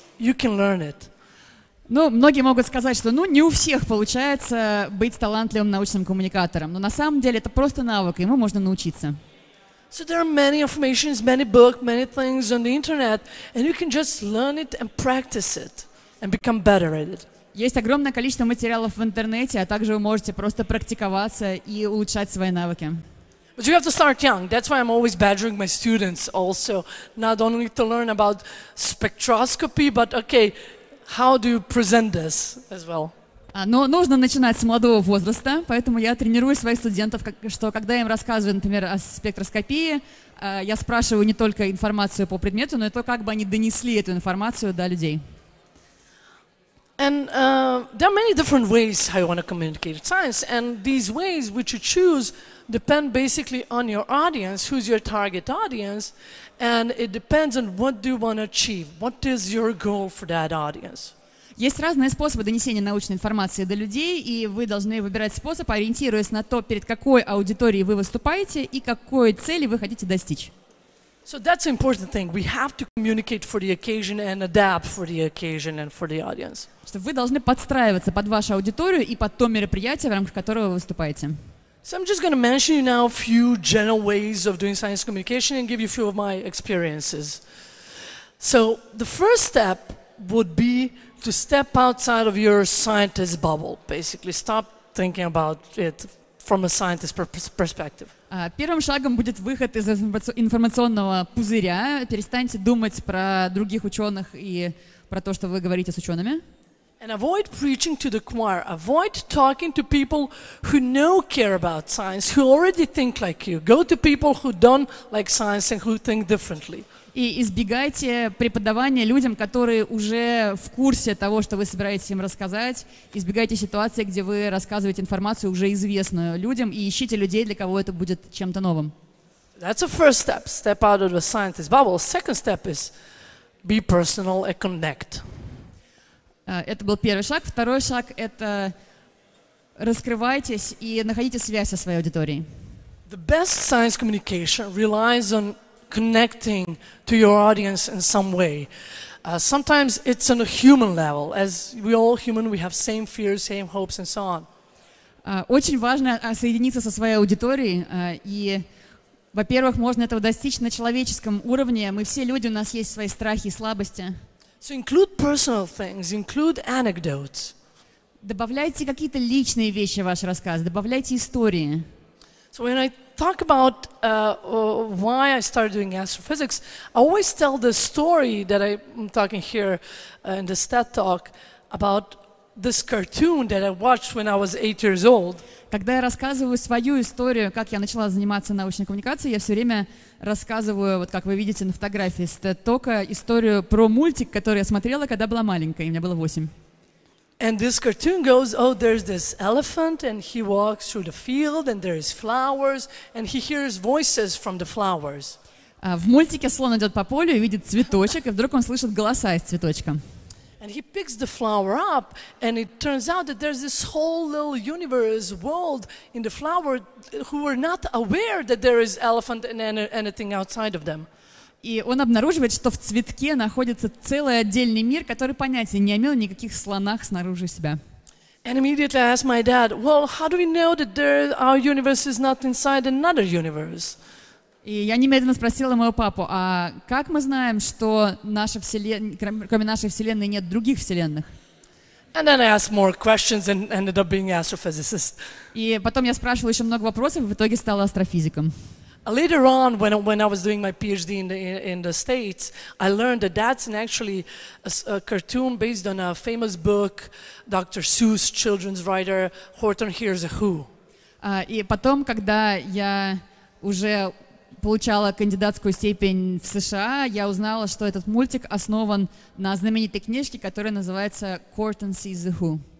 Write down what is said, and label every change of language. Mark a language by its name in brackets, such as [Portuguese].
[English] You can learn it. [Russian] Ну, многие могут сказать, что не у всех получается быть талантливым научным коммуникатором, но на самом деле это просто навык, и ему можно научиться. [English] So there are many informations, many books, many things on the internet, and you can just learn it and practice it and become better at it. [Russian] Есть огромное количество материалов в интернете, а также вы можете просто практиковаться и улучшать свои навыки. [English] But you have to start young. That's why I'm always badgering my students also, not only to learn about spectroscopy, but okay, how do you present this as well? [Russian] Но нужно начинать с молодого возраста, поэтому я тренирую своих студентов, что когда я им рассказываю, например, о спектроскопии, я спрашиваю не только информацию по предмету, но и то, как бы они донесли эту информацию до людей. [English] And there are many different ways how you want to communicate science, and these ways which you choose depend basically on your audience, who's your target audience, and it depends on what do you want to achieve, what is your goal for that audience. [Russian] Есть разные способы донесения научной информации до людей, и вы должны выбирать способ, ориентируясь на то, перед какой аудиторией вы выступаете и какой цели вы хотите достичь. [English] So that's an important thing. We have to communicate for the occasion and adapt for the occasion and for the audience. [Russian] Что вы должны подстраиваться под вашу аудиторию и под то мероприятие, в рамках которого вы выступаете. [English] So I'm just going to mention you now a few general ways of doing science communication and give you a few of my experiences. So the first step would be to step outside of your scientist bubble. Basically, stop thinking about it from a scientist perspective. [Russian] Первым шагом будет выход из информационного пузыря. Перестаньте думать про других ученых и про то, что вы говорите с учеными. [English] And avoid preaching to the choir. Avoid talking to people who care about science, who already think like you. Go to people who don't like science and who think differently. [Russian] И избегайте преподавания людям, которые уже в курсе того, что вы собираетесь им рассказать. Избегайте ситуации, где вы рассказываете информацию, уже известную людям, и ищите людей, для кого это будет чем-то новым. [English] That's the first step. Step out of the scientist bubble. Second step is be personal and connect. [Russian] Это был первый шаг. Второй шаг — это раскрывайтесь и находите связь со своей аудиторией. [English] The best science communication relies on connecting to your audience in some way. Sometimes it's on a human level. As we all human, we have same fears, same hopes, and so on. [Russian] Очень важно соединиться со своей аудиторией. И, во-первых, можно этого достичь на человеческом уровне. Мы все люди, у нас есть свои страхи и слабости. [English] So include personal things, include anecdotes. [Russian] Добавляйте какие-то личные вещи в ваш рассказ, добавляйте истории. [English] So when I talk about why I started doing astrophysics, I always tell the story that I'm talking here in the STAT talk about this cartoon that I watched when I was 8 years old. [Russian] Когда я рассказываю свою историю, как я начала заниматься научной коммуникацией, я все время рассказываю, вот как вы видите на фотографии с TED-тока, историю про мультик, который я смотрела, когда была маленькая, и мне было 8. [English] And this cartoon goes, oh, there's this elephant, and he walks through the field, and there's flowers, and he hears voices from the flowers. [Russian] В мультике слон идет по полю и видит цветочек, и вдруг он слышит голоса из цветочка. [English] And he picks the flower up, and it turns out that there's this whole little universe, world in the flower, who are not aware that there is elephant and anything outside of them. [Russian] И он обнаруживает, что в цветке находится целый отдельный мир, который понятия не имел никаких слонах снаружи себя. [English] And immediately I asked my dad, well, how do we know that our universe is not inside another universe? [Russian] И я немедленно спросила моего папу, а как мы знаем, что кроме нашей Вселенной нет других вселенных? [English] And then I asked more questions and ended up being an astrophysicist. [Russian] И потом я спрашивала еще много вопросов, и в итоге стала астрофизиком. [English] Later on, when I was doing my PhD in the States, I learned that that's actually a cartoon based on a famous book, Dr. Seuss, children's writer, Horton Hears a Who. [Russian] И потом, когда я уже получала кандидатскую степень в США, я узнала, что этот мультик основан на знаменитой книжке, которая называется Horton Sees the Who.